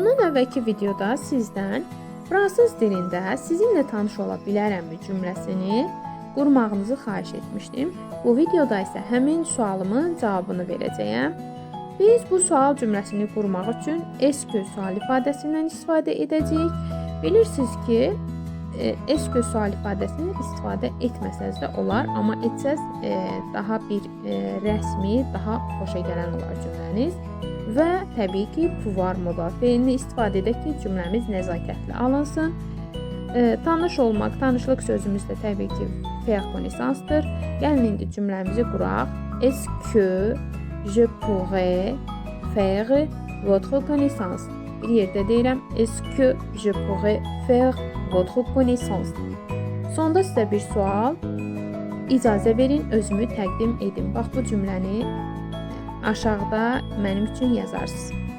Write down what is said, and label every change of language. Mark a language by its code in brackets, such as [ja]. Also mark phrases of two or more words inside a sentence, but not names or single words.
[az] əvvəlki videoda sizdən fransız dilində sizinlə tanış ola bilərəmmi cümləsini qurmağınızı xahiş etmişdim. Bu videoda isə həmin sualımın cavabını verəcəyəm. Biz bu sual cümləsini qurmaq üçün est-que sual ifadəsindən istifadə edəcəyik. Bilirsiniz ki, est-que sual ifadəsini istifadə etməsəz də olar, amma etsəz daha bir rəsmi, daha xoşa gələn olar cümləniz. Və təbii ki, pouvoir modal feilini istifadə edək ki, cümləmiz nəzakətli alınsın. Tanış olmaq, tanışlıq sözümüz də təbii ki, [fr] faire connaissance'dır. [az] Gəlin indi cümləmizi quraq. [fr] Est-ce que je pourrais faire votre connaissance? [az] Bir yerdə deyirəm, [fr] est-ce que je pourrais faire votre connaissance? [az] Sonda sizə bir sual, icazə verin, özümü təqdim edim. Bax, bu cümləni aşağıda mənim üçün yazarsınız.